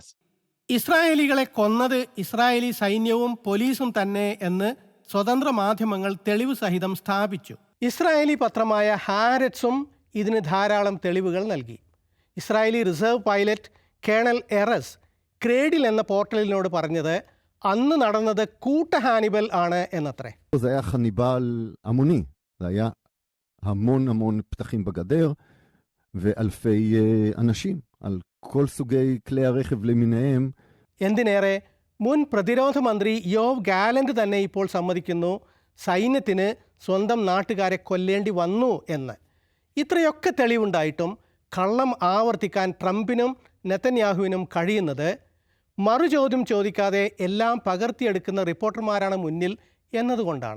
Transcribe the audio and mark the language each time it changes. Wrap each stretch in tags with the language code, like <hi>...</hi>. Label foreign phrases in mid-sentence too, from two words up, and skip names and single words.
<ml>ഇസ്രായേലികളെ കൊന്നത് ഇസ്രായേലി സൈന്യവും പോലീസും തന്നെ എന്ന് സ്വതന്ത്ര മാധ്യമങ്ങൾ തെളിവ് സഹിതം സ്ഥാപിച്ചു. ഇസ്രായേലി പത്രമായ ഹാരറ്റ്സും ഇതിന് ധാരാളം തെളിവുകൾ നൽകി. ഇസ്രായേലി റിസർവ് പൈലറ്റ് കേണൽ എറസ് ക്രേഡിൽ എന്ന പോർട്ടലിനോട് പറഞ്ഞത് അന്ന് നടന്നത് കൂട്ട ഹാനിബൽ ആണ് എന്നത്രേ.</ml> <he>זה היה חניבל המוני, זה היה המון פתחים בגדר ואלפי אנשים על כל סוגי כלי הרכב למיניהם.</he> <ml>എന്തിനേറെ മുൻ പ്രതിരോധ മന്ത്രി യോവ് ഗാലന്റ് തന്നെ ഇപ്പോൾ സമ്മതിക്കുന്നു സൈന്യത്തിന് സ്വന്തം നാട്ടുകാരെ കൊല്ലേണ്ടി വന്നു എന്ന്. ഇത്രയൊക്കെ തെളിവുണ്ടായിട്ടും കള്ളം ആവർത്തിക്കാൻ ട്രംപിനും നെതന്യാഹുവിനും കഴിയുന്നത് മറുചോദ്യം ചോദിക്കാതെ എല്ലാം പകർത്തിയെടുക്കുന്ന റിപ്പോർട്ടർമാരാണ് മുന്നിൽ എന്നതുകൊണ്ടാണ്.</ml>